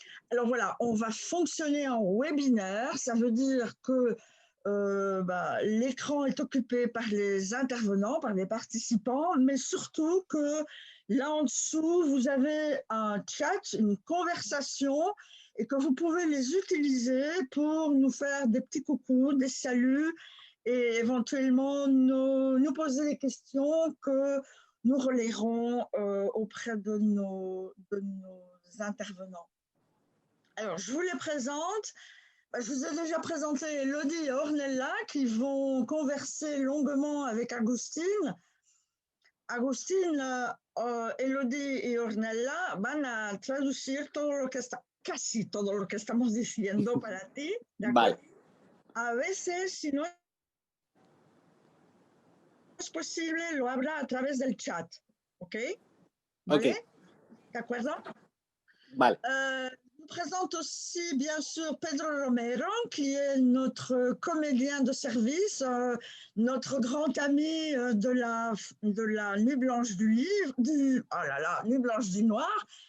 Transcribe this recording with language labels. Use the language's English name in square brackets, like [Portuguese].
[French] Alors voilà, on va fonctionner en webinaire, ça veut dire que l'écran est occupé par les intervenants, par les participants, mais surtout que là en dessous, vous avez un chat, une conversation, et que vous pouvez les utiliser pour nous faire des petits coucous, des saluts, et éventuellement nous poser des questions que nous relayerons auprès de nos intervenants. Alors, je vous les présente. Je vous ai déjà présenté Élodie et Ornella qui vont converser longuement avec Agustin. [Spanish] Agustin, Élodie y Ornella van a traducir todo lo que está, casi todo lo que estamos diciendo para ti. ¿De acuerdo? Vale. A veces, si no es posible, lo habla a través del chat. ¿Ok? ¿Vale? Okay. ¿De acuerdo? Vale. [French] Je vous présente aussi, bien sûr, Pedro Romero, qui est notre comédien de service, notre grand ami de la Nuit Blanche du Livre, Nuit Blanche du Noir.